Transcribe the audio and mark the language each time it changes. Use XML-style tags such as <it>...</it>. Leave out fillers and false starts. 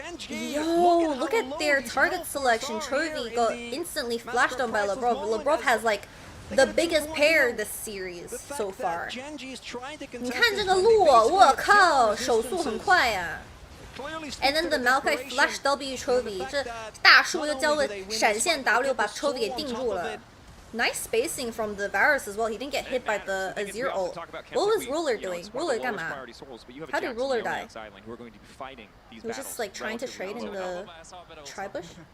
<en>Yo, look at their target selection. Chovy got instantly flashed on by Labrov. Labrov has like the biggest pair this series so far.</en> <zh>你看这个路，我靠，手速很快呀。</zh> <en>And then the Maokai flash W Chovy，</en> <zh>这大树又交个闪现 W 把 Chovy 给定住了。</zh> <en>Nice spacing from the Varus as well. He didn't get hit by the Azir ult. What was Ruler doing?</en> <zh>Ruler 干嘛?</zh> <en>How did Ruler die? He was just like trying to trade in the tri-bush?</en>